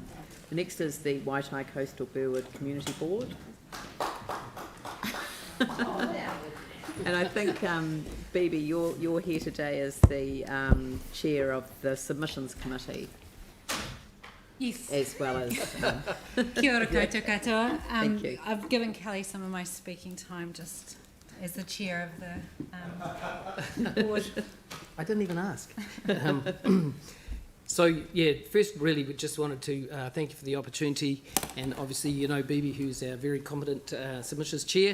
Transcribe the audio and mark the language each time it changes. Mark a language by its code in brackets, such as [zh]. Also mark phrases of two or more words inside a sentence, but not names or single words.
[en] Next is the Waitai Coastal Burwood Community Board. And I think, Bibi, you're here today as the chair of the submissions committee, Yes, as well as. [mi] kia ora koutou katoa. [en] Thank you. I've given Kelly some of my speaking time just as the chair of the board. I didn't even ask. So, yeah, first really we just wanted to thank you for the opportunity, and obviously Bibi, who's our very competent submissions chair.